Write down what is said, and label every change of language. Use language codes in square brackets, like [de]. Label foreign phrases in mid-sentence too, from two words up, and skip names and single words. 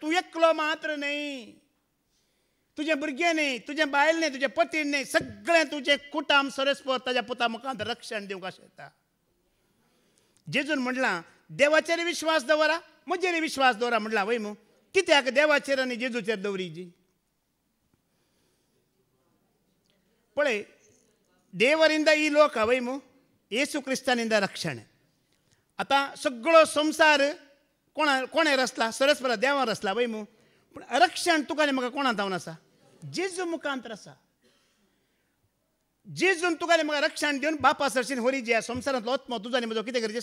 [kok] तूं एकलो मात्र न्ही, तुजें भुरगें न्ही, तुजें बायल न्ही, तुजें पती न्ही, सगळें तुजें कुटांब सरस्पर ताज्या पुता मुखांत रक्षण दिवंक अशें येता. जेजून म्हणलां देवाचेर विश्वास दवरा, म्हजेर विश्वास दवरा म्हणलां वय मू. कित्याक देवाचेर आनी जेजूचेर दवरीची? पळय, [kn] ದೇವರಿಂದ ಈ ಲೋಕ ವೈಮು ಯೇಸು ಕ್ರಿಸ್ತನಿಂದ ರಕ್ಷಣೆ. [kok] आता सगळो संसार कोणेर आसला? सरस्परा देवार आसला वैमू. पूण रक्षण तुका आनी म्हाका कोणा जावन आसा? जेजू मुखांतर आसा. जेजून तुका आनी म्हाका रक्षण दिवन बापा सरशीन होरी जे संवसारांतलो आत्मो तुजो आनी म्हजो कितें करचे?